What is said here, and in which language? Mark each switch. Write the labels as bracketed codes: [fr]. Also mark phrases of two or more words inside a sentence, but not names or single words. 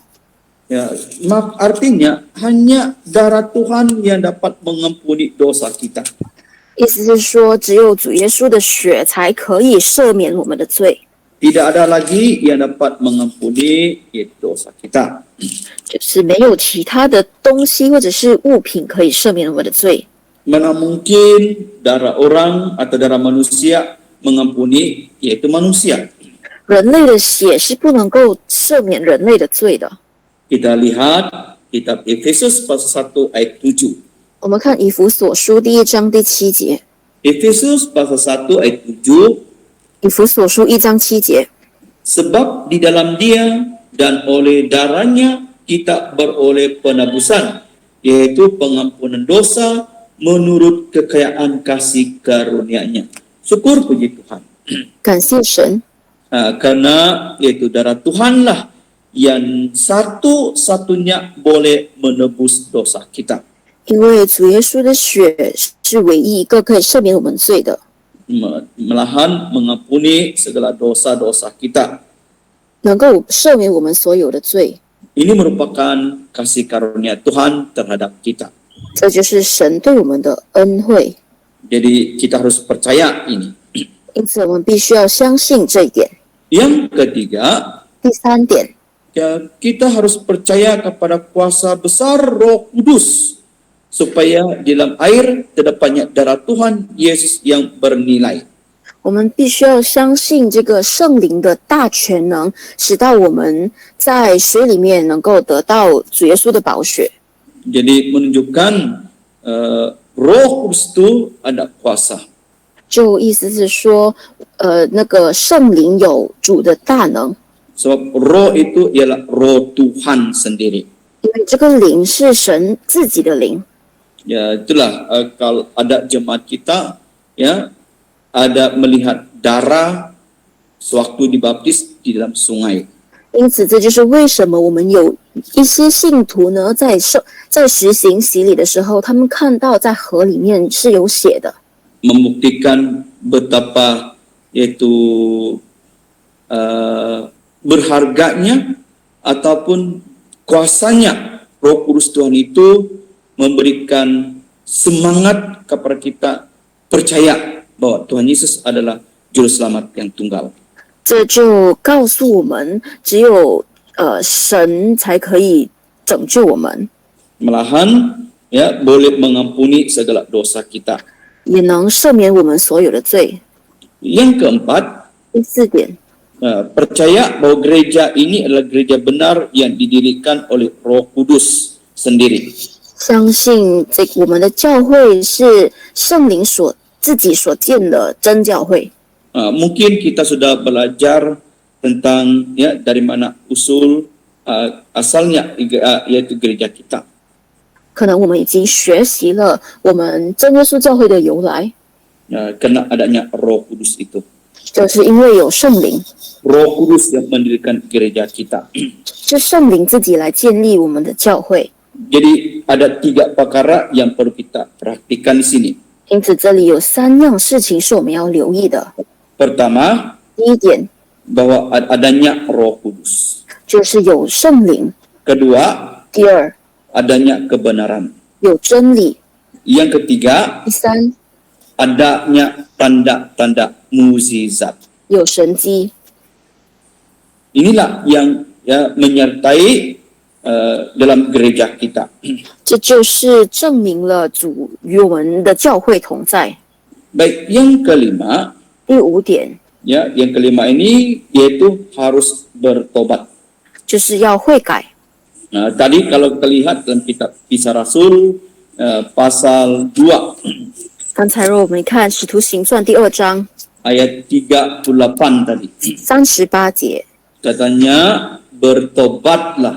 [id] Ya, artinya hanya darah Tuhan yang dapat mengampuni dosa kita. [zh] 意思是说，只有主耶稣的血才可以赦免我们的罪， [id] Tidak ada lagi yang dapat mengampuni dosa kita. [zh] 就是没有其他的东西或者是物品可以赦免我们的罪。 [id] Mana mungkin darah orang atau darah manusia mengampuni yaitu manusia. [zh] 人类的血是不能够赦免人类的罪的。 [id] Kita lihat kitab Efesus pasal 1 ayat 7. [zh] 我们看以弗所书第1章第7节， [id] Efesus pasal 1 ayat 7. [zh] 以弗所书1章7节， [id] Sebab di dalam Dia dan oleh darahnya kita beroleh penebusan, yaitu pengampunan dosa menurut kekayaan kasih karunia-Nya. Syukur puji Tuhan. [zh] 感谢神， [id] Karena yaitu darah Tuhanlah yang satu-satunya boleh menebus dosa kita. [zh] 因为主耶稣的血是唯一一个可以赦免我们罪的， [id] Malahan mengampuni segala dosa-dosa kita. [zh] 能够赦免我们所有的罪。 [id] Ini merupakan kasih karunia Tuhan terhadap kita. [zh] 这就是神对我们的恩惠， [id] Jadi kita harus percaya ini. [zh] 因此我们必须要相信这一点。 [id] Yang ketiga, [zh] 第三点， [id] kita harus percaya kepada kuasa besar Roh Kudus supaya di dalam air terdapatnya darah Tuhan Yesus yang bernilai. [zh] 我们必须要相信这个圣灵的大全能，使到我们在水里面能够得到主耶稣的宝血。 [id] Jadi menunjukkan Roh Kudus itu ada kuasa. [zh] 就意思是说，那个圣灵有主的大能， [id] Sebab Roh itu ialah Roh Tuhan sendiri. [zh] 因为这个灵是神自己的灵。 [id] Ya itulah kalau ada jemaat kita ya ada melihat darah sewaktu dibaptis di dalam sungai. [zh] 因此，这就是为什么我们有一些信徒呢，在实行洗礼的时候，他们看到在河里面是有血的， [id] Membuktikan betapa yaitu berharganya ataupun kuasanya Roh Kudus Tuhan itu memberikan semangat kepada kita percaya bahwa Tuhan Yesus adalah juru selamat yang tunggal. [zh] 这就告诉我们，只有神才可以拯救我们， [id] Malahan ya boleh mengampuni segala dosa kita. [zh] 也能赦免我们所有的罪。 [id] Yang keempat, [zh] 第四点， [id] percaya bahwa gereja ini adalah gereja benar yang didirikan oleh Roh Kudus sendiri. [zh] 相信我们的教会是圣灵自己所建的真教会。 [id] Mungkin kita sudah belajar tentang ya dari mana usul asalnya yaitu gereja kita. [zh] 可能我们已经学习了我们真耶稣教会的由来， [id] Karena adanya Roh Kudus itu. [zh] 就是因为有圣灵， [id] Roh Kudus yang mendirikan gereja kita. [zh] 是圣灵自己来建立我们的教会。 [id] Jadi ada 3 perkara yang perlu kita perhatikan di sini. [zh] 因此，这里有3样事情是我们要留意的。 [id] Pertama, [zh] 第一点 [id] bahwa adanya Roh Kudus. [zh] 就是有圣灵， [id] Kedua, [zh] 第二 [id] adanya kebenaran. [zh] 有真理， [id] Yang ketiga, [zh] 第三 [id] adanya tanda-tanda mukjizat. [zh] 有神迹。 [id] Inilah yang ya menyertai dalam gereja kita. [zh] 这就是证明了主与我们的教会同在。 [id] Baik, yang kelima, [zh] 第5点 [id] ya, yang kelima ini yaitu harus bertobat. [zh] 就是要悔改。 [id] Tadi kalau kita lihat dalam kitab Kisah Rasul pasal 2 [zh] 刚才若我们看《使徒行传》第2章 [id] ayat 38 tadi, [zh] 38节， [id] katanya bertobatlah.